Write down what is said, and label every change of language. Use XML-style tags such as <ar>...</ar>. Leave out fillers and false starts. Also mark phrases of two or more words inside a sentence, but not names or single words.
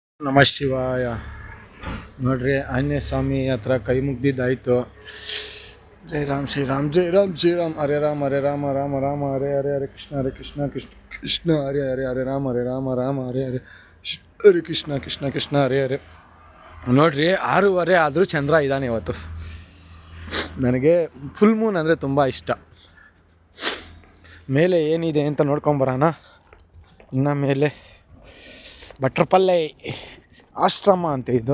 <sa>ನಮಃ ಶಿವಾಯ.</sa> <kn>ನೋಡ್ರಿ, ಆಂಜನೇಯ ಸ್ವಾಮಿ ಹತ್ರ ಕೈ ಮುಗ್ದಿದ್ದಾಯಿತು.</kn> <hi>ಜೈ ರಾಮ್ ಶ್ರೀರಾಮ್, ಜೈ ರಾಮ್ ಶ್ರೀರಾಮ್,</hi> <sa>ಹರೇ ರಾಮ ರಾಮ ರಾಮ ಹರೇ ಹರೇ, ಹರೇ ಕೃಷ್ಣ ಕೃಷ್ಣ ಕೃಷ್ಣ ಹರೇ ಹರೇ, ಹರೇ ರಾಮ ರಾಮ ಹರೇ ಹರೇ, ಹರೇ ಕೃಷ್ಣ ಕೃಷ್ಣ ಹರೇ ಹರೇ.</sa> <kn>ನೋಡ್ರಿ, 6:30 ಆದರೂ ಚಂದ್ರ ಇದ್ದಾನೆ ಇವತ್ತು. ನನಗೆ</kn> <en>full moon</en> <kn>ಅಂದರೆ ತುಂಬ ಇಷ್ಟ. ಮೇಲೆ ಏನಿದೆ ಅಂತ ನೋಡ್ಕೊಂಬರೋಣ. ಇನ್ನು ಮೇಲೆ ಭಟ್ರಪಲ್ಲೆ ಆಶ್ರಮ ಅಂತ ಇದು.</kn>